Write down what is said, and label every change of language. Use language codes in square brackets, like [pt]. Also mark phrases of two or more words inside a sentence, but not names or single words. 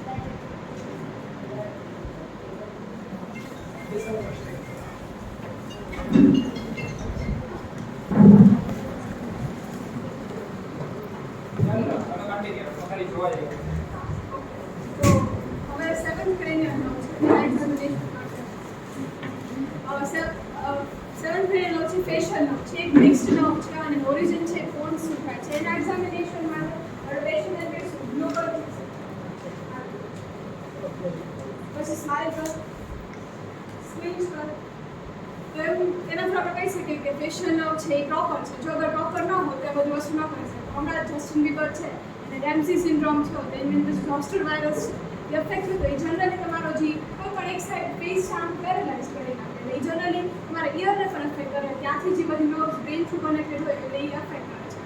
[gu] તમારી જોવા જાય તો હવે [en] 7th cranial nerve [gu] છે એના examination માટે [en] 7th cranial nerve [gu] છે [en] facial nerve [gu] છે, એક [en] mixed nerve [gu] છે અને origin છે pons શું થાય છે એના examination માટે patient ને કહીશું global પછી smile કર, squint કર. તો એનાથી આપણે કહી શકીએ કે [en] facial nerve [gu] છે એ પ્રોપર છે. જો અગર પ્રોપર ન હોય તો એ બધી વસ્તુ ન કરી શકે. હમણાં જસ્ટિન બીબર છે અને રેમ્સી સિન્ડ્રોમ છે, તેની અંદર [en] zoster virus [gu] છે, એ અફેક્ટ થતો એ જનરલી તમારો જે કોઈ પણ એક [en] side face [gu] આમ પેરેલાઇઝ કરી નાખે. એટલે એ જનરલી તમારા ઇયરને પણ અફેક્ટ કરે. ત્યાંથી જે બધી નર્વ્સ [en] brain through connected [gu] હોય એટલે એ અફેક્ટ કરે છે.